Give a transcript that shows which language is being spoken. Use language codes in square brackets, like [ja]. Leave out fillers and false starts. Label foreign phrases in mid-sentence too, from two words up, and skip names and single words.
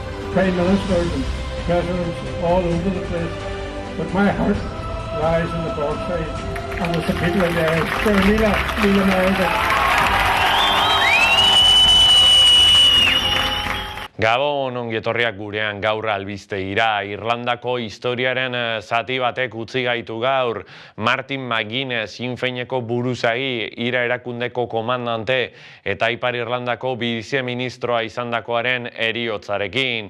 [en] Prime Ministers and Presidents all over the place. But my heart lies in the Cork side and with the people in there. For Neela Mayer. [eu] Gabon, ongi etorriak gurean gaur albistegira. Irlandako historiaren zati batek utzi gaitu gaur. Martin McGuinness, Sinn Féineko buruzagi, IRA erakundeko komandante eta Ipar Irlandako biziministroa izandakoaren heriotzarekin.